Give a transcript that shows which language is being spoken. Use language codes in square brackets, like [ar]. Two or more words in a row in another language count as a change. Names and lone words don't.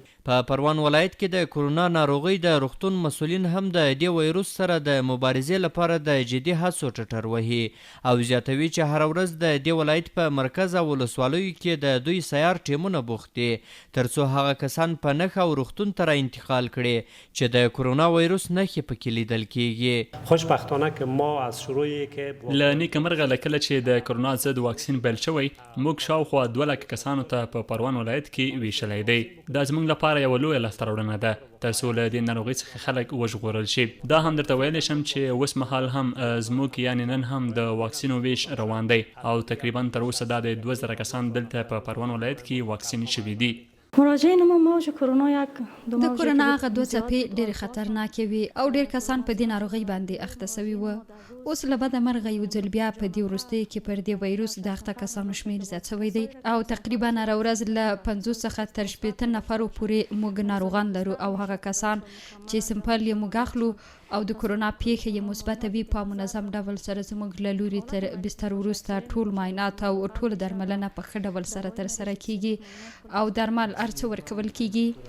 [ps] په پروان ولایت کې د کرونا ناروغۍ د روغتون مسؤلین هم د دې وایروس سره د مبارزې لپاره د جدي هڅو ټټر وهي او زیاتوي چې هره ورځ د دې ولایت په مرکز او ولسوالیو کې د دوی سیار ټیمونه بوخت دي ترڅو هغه کسان په نښه او روغتون ته را انتقال کړي چې د کرونا وایروس نښې پکې لیدل کیږي. [fa] خوشبختانه که ما از شروعی که [ps] له نیکه مرغه له کله چې د کرونا ضد واکسین پیل شوی موږ شاوخوا 2 لک کسانو ته په پروان ولایت کې ویشلی دی. دا زموږ لپاره یوه لویه لاسته راوړنه ده ترڅو له دې ناروغۍ څخه خلک وژغورل شي. دا هم درته ویلی شم چې اوس مهال هم زموږ یعنې نن هم د واکسینو ویش روان دی او تقریبا تر اوسه دا د 2000 کسان دلته په پروان ولایت کې واکسین شوي دي. [fa] مراجعین ما موج کرونا یک [ps] د کرونا هغه 2 څپې ډېرې خطرناکې وي او ډېر کسان په دې ناروغۍ باندې اخته سوي وو. اوس له بده مرغه یو ځل بیا په دې وروستیو کې پر دې وایروس د اخته کسانو شمېر زیات شوی دی او تقریبا هره ورځ له 50 څخه تر 60 نفرو پورې موږ ناروغان لرو او هغه کسان چې سمپل یې موږ اخلو او د کرونا پیښې یې مثبته وي په منظم ډول سره زموږ له لوري تر بستر وروسته ټول معاینات او ټول درملنه په ښه ډول سره ترسره کیږي او درمل هر څه ورکول کیږي.